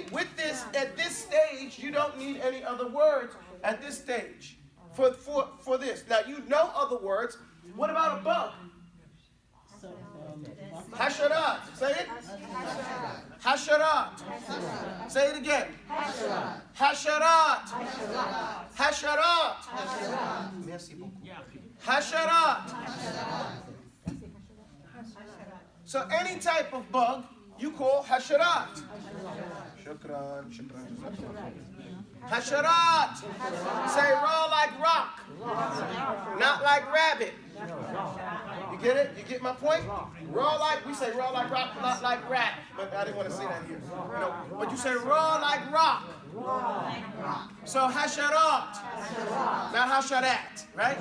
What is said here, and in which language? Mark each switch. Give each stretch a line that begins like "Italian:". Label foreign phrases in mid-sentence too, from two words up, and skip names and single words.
English: With this, at this stage, you don't need any other words at this stage for this. Now, you know other words. What about a bug? Hasharat. Say it. Hasharat. Say it again.
Arabic: حشرات. حشرات.
French: Merci beaucoup.
Arabic: Hasharat.
English: So any type of bug you call hasharat.
Arabic: شكرا، شكرا. حشرات.
English: Say raw like rock, not like rabbit. You get it? You get my point? Raw like, we say raw like rock, not like rat. But I didn't want to say that here. You know, but you say raw like rock. So hasharat, not hasharat, right?